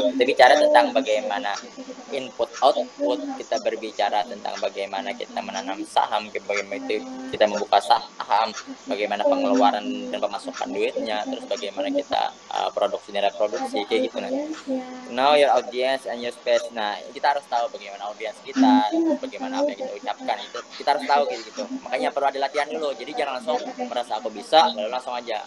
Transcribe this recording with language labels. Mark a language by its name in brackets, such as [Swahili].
[Indonesian] Kita bicara tentang bagaimana input output, kita berbicara tentang bagaimana kita menanam saham, bagaimana kita membuka saham, bagaimana pengeluaran dan pemasukan duitnya, terus bagaimana kita produksi dan reproduksi kayak gitu. [English] Nah, know your audience and your space. [Indonesian] Nah, kita harus tahu bagaimana audiens kita, bagaimana apa yang kita ucapkan, itu kita harus tahu kayak gitu. Makanya perlu ada latihan dulu. Jadi jangan langsung merasa aku bisa lalu langsung aja.